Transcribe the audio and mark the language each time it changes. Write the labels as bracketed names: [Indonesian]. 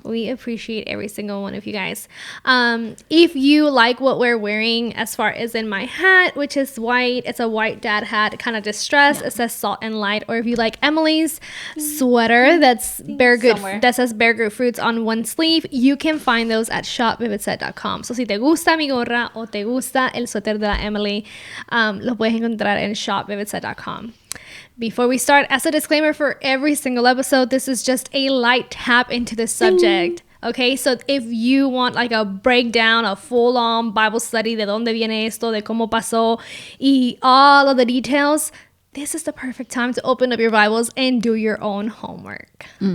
[English] We appreciate every single one of you guys. If you like what we're wearing, as far as in my hat, which is white, it's a white dad hat, kind of distressed. It says Salt and Light. Or if you like Emily's sweater that's that says Bear Good Fruits on one sleeve, you can find those at shopvividset.com. [Spanish] So si te gusta mi gorra o te gusta el suéter de la Emily, lo puedes encontrar en shopvividset.com. [English] Before we start, as a disclaimer for every single episode, this is just a light tap into the subject. Okay, so if you want like a breakdown, a full-on Bible study [Spanish] de dónde viene esto, de cómo pasó, y [English] all of the details, this is the perfect time to open up your Bibles and do your own homework.